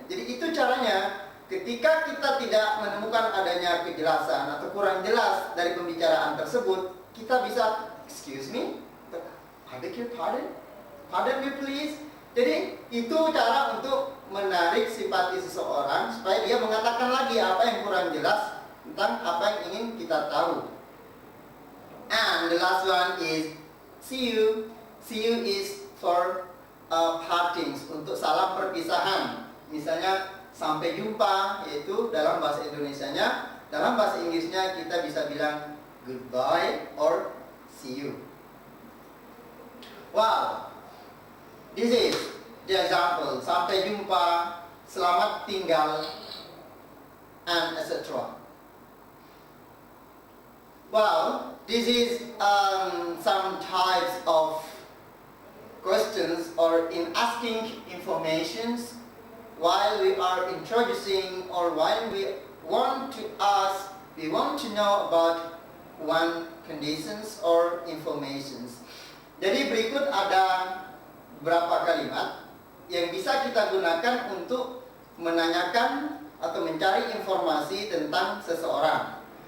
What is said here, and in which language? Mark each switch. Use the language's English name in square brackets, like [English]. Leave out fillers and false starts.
[Indonesian] Jadi itu caranya ketika kita tidak menemukan adanya kejelasan atau kurang jelas dari pembicaraan tersebut, kita bisa, [English] excuse me, I beg your pardon. Pardon me please. [Indonesian] Jadi itu cara untuk menarik simpati seseorang supaya dia mengatakan lagi apa yang kurang jelas tentang apa yang ingin kita tahu. [English] And the last one is see you. See you is for partings, [Indonesian] untuk salam perpisahan. Misalnya sampai jumpa, yaitu dalam bahasa Indonesianya. Dalam bahasa Inggrisnya kita bisa bilang [English] goodbye or see you. Wow, this is the example. [Indonesian] Sampai jumpa, selamat tinggal, [English] and etc. Well, this is some types of questions or in asking informations while we are introducing or while we want to know about one conditions or informations. [Indonesian] Jadi berikut ada beberapa kalimat yang bisa kita gunakan untuk menanyakan atau mencari informasi tentang seseorang.